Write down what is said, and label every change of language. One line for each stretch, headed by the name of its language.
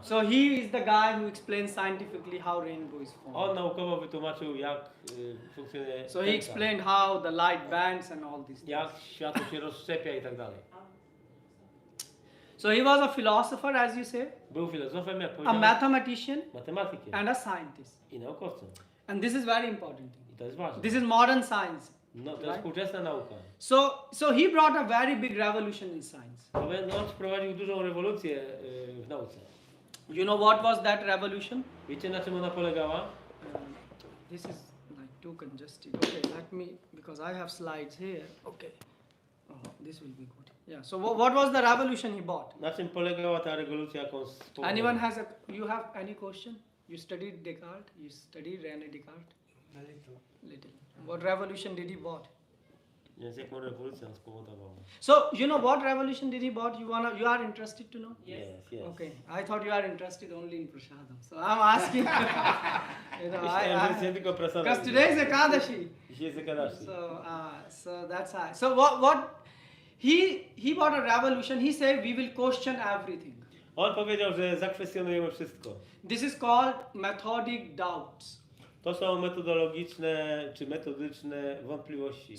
English: So he is the guy who explains scientifically how rainbow is formed.
Polish: On naukowo wytłumaczył jak funkcjonuje
English: So he
Polish: tęcza.
English: explained how the light bends and all these things.
Polish: Jak światło się rozszczepia i tak dalej.
English: So he was a philosopher, as you say,
Polish: Był filozofem, jak
English: a
Polish: powiedziałem,
English: mathematician
Polish: matematykiem
English: and a scientist.
Polish: i naukowcem.
English: And this is very important thing.
Polish: I to jest ważne.
English: This is modern science.
Polish: No, to jest
English: right?
Polish: współczesna nauka.
English: So he brought a very big revolution in science.
Polish: On wprowadził dużą rewolucję w nauce.
English: You know what was that revolution?
Polish: Wiecie na czym ona polegała?
English: This is like too congested. Okay, let me, because I have slides here. Okay. Oh, this will be good. Yeah. So what was the revolution he brought?
Polish: Na czym polegała ta rewolucja, jaką spowodował?
English: Anyone has you have any question? You studied Descartes? You studied René Descartes? A little. Little. What revolution did he brought?
Polish: Więc jaką rewolucję on spowodował?
English: So you know what revolution did he brought? You are interested to know? Yes. Okay. I thought you are interested only in prasadam. So I'm asking. You know,
Polish: Myślałem, że jest nie tylko prasada.
English: because today is Ekadashi.
Polish: Dzisiaj jest Ekadashi.
English: So that's how. So what he brought a revolution. He said we will question everything.
Polish: On powiedział, że zakwestionujemy wszystko.
English: This is called methodic doubts.
Polish: To są metodologiczne czy metodyczne wątpliwości.